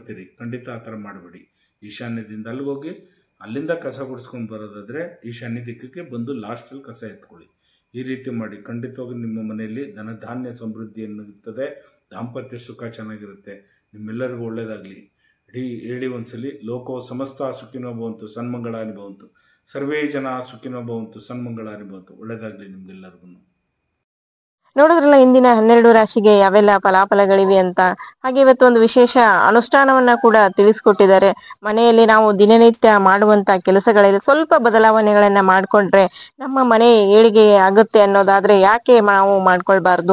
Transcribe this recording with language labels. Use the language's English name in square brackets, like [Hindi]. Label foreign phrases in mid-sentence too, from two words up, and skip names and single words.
[Kannada] ಖಂಡಿತ ಆ ಥರ ಮಾಡಬೇಡಿ. ಈಶಾನ್ಯದಿಂದ ಅಲ್ಲಿಗೋಗಿ ಅಲ್ಲಿಂದ ಕಸ ಗುಡಿಸ್ಕೊಂಡು ಬರೋದಾದರೆ ಈಶಾನ್ಯ ದಿಕ್ಕಕ್ಕೆ ಬಂದು ಲಾಸ್ಟಲ್ಲಿ ಕಸ ಎತ್ಕೊಳ್ಳಿ. ಈ ರೀತಿ ಮಾಡಿ ಖಂಡಿತವಾಗಿ ನಿಮ್ಮ ಮನೆಯಲ್ಲಿ ಧನಧಾನ್ಯ ಸಮೃದ್ಧಿಯನ್ನು ಇರ್ತದೆ, ದಾಂಪತ್ಯ ಸುಖ ಚೆನ್ನಾಗಿರುತ್ತೆ. ನಿಮ್ಮೆಲ್ಲರಿಗೂ ಒಳ್ಳೆಯದಾಗಲಿ. ಹೇಳಿ ಒಂದ್ಸಲಿ. [Sanskrit] ಲೋಕೋ ಸಮಸ್ತ ಸುಖಿನೋ ಭವಂತು, ಸನ್ಮಂಗಳಾನಿ ಭವಂತು, ಸರ್ವೇ ಜನ ಸುಖಿನೋ ಭವಂತು, ಸನ್ಮಂಗಳಾನಿ ಭವಂತು. [Kannada] ಒಳ್ಳೆಯದಾಗಲಿ ನಿಮ್ಗೆಲ್ಲರಿಗೂ. ನೋಡಿದ್ರಲ್ಲ ಇಂದಿನ 12 ರಾಶಿಗೆ ಯಾವೆಲ್ಲ ಫಲಾಫಲಗಳಿವೆ ಅಂತ. ಹಾಗೆ ಇವತ್ತು ಒಂದು ವಿಶೇಷ ಅನುಷ್ಠಾನವನ್ನ ಕೂಡ ತಿಳಿಸ್ಕೊಟ್ಟಿದ್ದಾರೆ. ಮನೆಯಲ್ಲಿ ನಾವು ದಿನನಿತ್ಯ ಮಾಡುವಂತ ಕೆಲಸಗಳಲ್ಲಿ ಸ್ವಲ್ಪ ಬದಲಾವಣೆಗಳನ್ನ ಮಾಡ್ಕೊಂಡ್ರೆ ನಮ್ಮ ಮನೆ ಏಳಿಗೆ ಆಗುತ್ತೆ ಅನ್ನೋದಾದ್ರೆ ಯಾಕೆ ನಾವು ಮಾಡ್ಕೊಳ್ಬಾರ್ದು.